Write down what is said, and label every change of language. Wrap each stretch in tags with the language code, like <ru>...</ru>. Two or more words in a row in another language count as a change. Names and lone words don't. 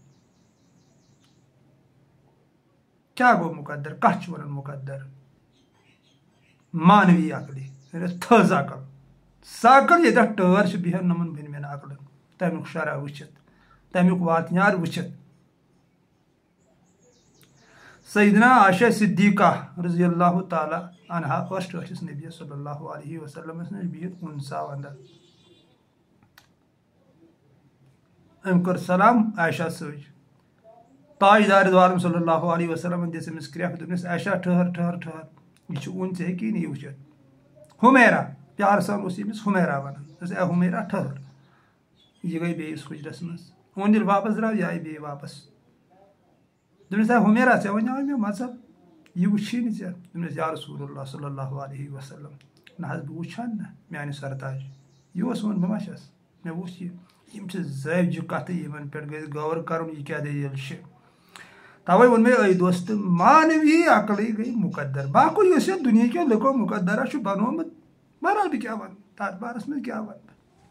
<ks>کیٛاہ گوٚو مُقدر کتھ چھُ ونان مُقدر مانوی عقلہِ یعنی تھٔز عقل سۄ عقل ییٚتٮ۪تھ ٹٲر چھِ بیٚہن نۄمن بٔنمٮ۪ن عقلن تمیُک شرح وٕچھِتھ تمیُک واتنیار وٕچھِتھ سیدنا عائشہ صدیقہ</ks> <ar>رضی اللہ تعالیٰ عنہا</ar> <ks>ٲس ٹٲٹھِس نبیَس</ks> <ar>صلی اللہ علیہ وسلمس</ar> <ks>نِش بِہِتھ اُنسا ونٛدٕ أمۍ کٔر سلام عائشہ سۭتۍ تاجدارِ دُعالم</ks> <ar>صلی اللہ علیہ وسلمن</ar> <ks>دِژ أمِس کرٛٮ۪کھ دوٚپنس عائشہ ٹھٔہر ٹھٔہر ٹھٔہر یہِ چھُ اوٚن ژےٚ ہیٚکی نہٕ یہِ وٕچھِتھ ہُمیرا پیارٕ سان اوس ییٚمِس ہُمیرا ونان دوٚپنس اے ہُمیرا ٹھٔہر یہِ گٔے بیٚیِس حُجرس منٛز اوٚن ییٚلہِ واپس درٛاو یہِ آیہِ بیٚیہِ واپس دوٚپنس اے ہُمیرا ژےٚ وَنیٛاوے مےٚ مذہب یہِ وٕچھی نہٕ ژےٚ دوٚپنس</ks> <ar>یا رسول اللہ صلی اللہ علیہ وسلم</ar> <ks>نہ حظ بہٕ وٕچھ ہن نہٕ میانہِ سرتاج یہِ اوس ووٚن بہٕ ما چھس مےٚ وٕچھ یہِ یِم چھِ زٲوجہِ کتھٕ یِمن پٮ۪ٹھ گژھِ غور کرُن یہِ کیٛاہ دٔلیٖل چھِ توے ووٚن مےٚ أے دوستہٕ مانوی عقلٕے گٔے مُقدر باقٕے یُس یتھ دُنہِکیو لُکو مُقدرا چھُ بنومُت بہرحال بہٕ کیٛاہ ونہٕ تتھ بارس منٛز کیٛاہ ونہٕ بہٕ</ks>